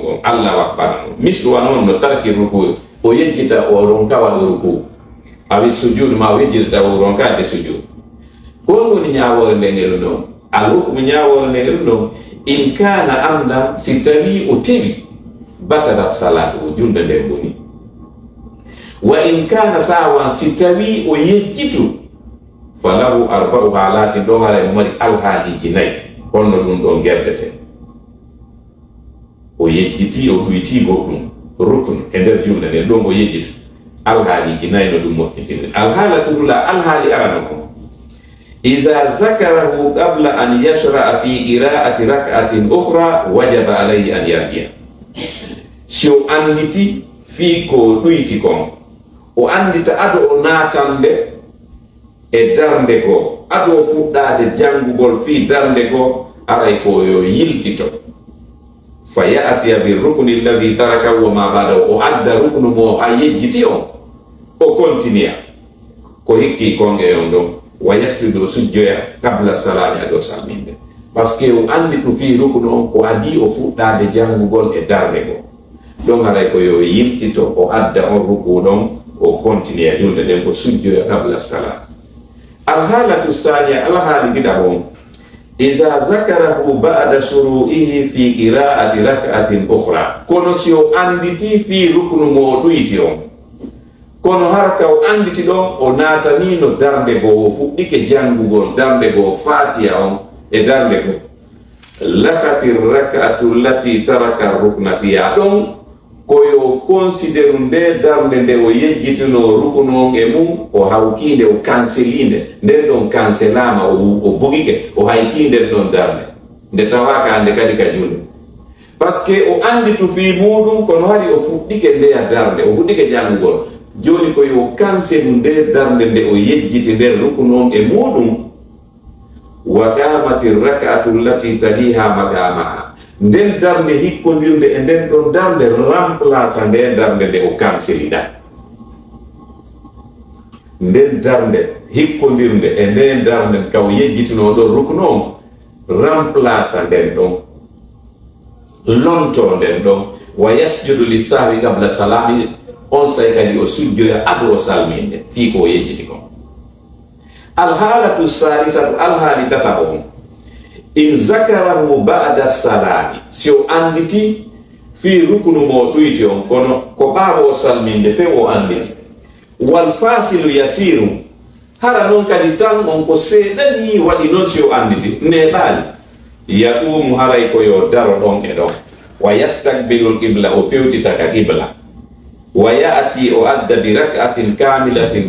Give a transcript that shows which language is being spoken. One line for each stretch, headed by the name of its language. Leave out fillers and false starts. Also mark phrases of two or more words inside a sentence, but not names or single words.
Fula: on
Arabic: الله أكبر
Fula: mislu wa non no tarki ruku o yejjita o ronkawal ruku awi sujud ma wejjita o ronkade sujud kon woni nyaawore ndengel non
Arabic: الحكم
Fula: nyaawore ndengel non
Arabic: إن كان عمدا
Fula: si tawi o tewi
Arabic: بطلت الصلاة
Fula: julde nden boni
Arabic: وإن كان سهوا
Fula: si tawi o yejjitu
Arabic: فله أربع حالات
Fula: do hare mari alhaaliji nayi honno ɗum ɗon gerdete o yejjiti o ɗuytigo ɗum rukun e nder julde nden ɗon o yejjitu alhaaliji nayi no ɗum moƴƴitinde
Arabic: الحالة الأولى
Fula: alhaali arano ko
Arabic: إذا ذكره قبل أن يشرع في قراءة ركعة أخرى وجب عليه أن يرجع
Fula: si o anditi fi ko ɗuyti kon o andita ado o natande e darnde go ado fuɗɗade jangugol fi darnde go aray ko yo yiltito
Arabic: فيأتي بالركن الذي ترك وما بعده
Fula: o adda ruknu mo a yejjiti on o continue ko hikki konge on ɗon
Arabic: ويسجد
Fula: sujjoya
Arabic: قبل السلام
Fula: ado salminde
French: parce que
Fula: o andi to fi ruknu on ko adi o fuɗɗade jangugol e darnde go ɗon aray ko yo yiltito o adda on ruku ɗon o continue julde nden ko sujjoya
Arabic: قبل الصلاة الحالة الثانية
Fula: alhaali gida on
Arabic: إذا ذكره بعد شروعه في قراءة ركعة أخرى
Fula: kono si o anditi fi ruknu mo ɗuyti on kono harka o anditi ɗon o natanino darnde go o fuɗɗike jangugol darnde go fatiha on e darnde go lahati
Arabic: الركعة التي ترك ركنا
Fula: fiha ɗon koyo considéru nde darnde nde o yejjitino rukunu on e mum o hawkinde o cancelinde nden ɗon cancelama o bugike o haykinde ɗon darnde nde tawaka nde kadi ka julde
French: par ce que
Fula: o andi to fi muɗum kono hari o fuɗɗike ndeya darnde o fuɗɗike jangugol joni koyo cancelu nde darnde nde o yejjiti nder rukunu on e muɗum
Arabic: وقامت الركعة التي تليها مقامها
Fula: nden darnde hikkodirde e nden ɗon darnde remplace nde darnde nde o cancelida nden darnde hikkodirde e nden darnde kaw yejjitino ɗon ruknu on remplace nden ɗon lonto nden ɗon
Arabic: ويسجد للسهو قبل السلام
Fula: on say kadi o sujjoya ado o salminde fi ko o yejjiti kon
Arabic: الحالة الثالثة
Fula: alhaali tataɓo on in
Arabic: ذكره بعد السلام
Fula: si o anditi fi rukunu mo tuiti on kono ko bawo salminde fe o anditi
Arabic: والفاصل يسير
Fula: hara non kadi tan on ko seedani waɗi non si o anditi neɓaali yaqumu haray ko yo daro ɗon e ɗon
Arabic: ويستقبل القبلة
Fula: o fewtitaka qibla
Arabic: ويأتي
Fula: o adda
Arabic: بركعة كاملة